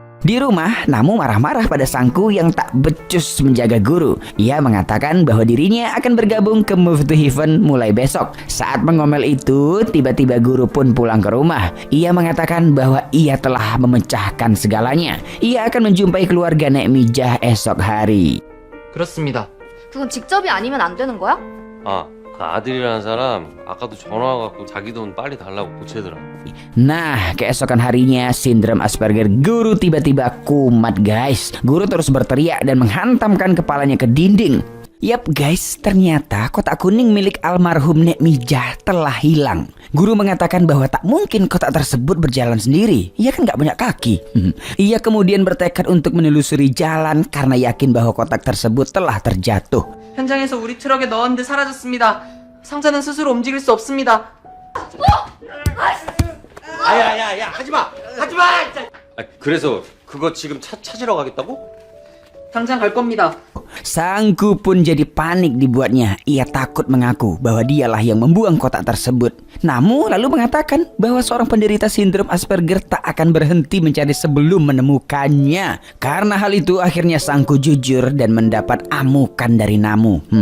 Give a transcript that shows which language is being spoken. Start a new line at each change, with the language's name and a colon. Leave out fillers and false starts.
Indonesian: Di rumah, Namu marah-marah pada sangku yang tak becus menjaga guru. Ia mengatakan bahwa dirinya akan bergabung ke Move to Heaven mulai besok. Saat mengomel itu, tiba-tiba guru pun pulang ke rumah. Ia mengatakan bahwa ia telah memecahkan segalanya. Ia akan menjumpai keluarga Nek Mijah esok hari.
Korean: 그렇습니다. 그건 직접이 아니면 안 되는 거야? 아, 그 아들이라는 사람 아까도 전화 와갖고 자기 돈 빨리 달라고 고치더라.
Indonesian: Nah, keesokan harinya sindrom Asperger guru tiba-tiba kumat, guys. Guru terus berteriak dan menghantamkan kepalanya ke dinding. Yap guys, ternyata kotak kuning milik almarhum Nek Mijah telah hilang. Guru mengatakan bahwa tak mungkin kotak tersebut berjalan sendiri. Ia kan gak punya kaki. Ia kemudian bertekad untuk menelusuri jalan karena yakin bahwa kotak tersebut telah terjatuh.
Korean: 현장에서 우리 트럭에 넣었는데 사라졌습니다. 상자는 스스로 움직일 수 없습니다. 야야야야 하지마 그래서 그거 지금 찾으러 가겠다고? 당장 갈 겁니다.
Indonesian: Sangku pun jadi panik dibuatnya. Ia takut mengaku bahwa dialah yang membuang kotak tersebut. Namun lalu mengatakan bahwa seorang penderita sindrom Asperger tak akan berhenti mencari sebelum menemukannya. Karena hal itu akhirnya Sangku jujur dan mendapat amukan dari Namu.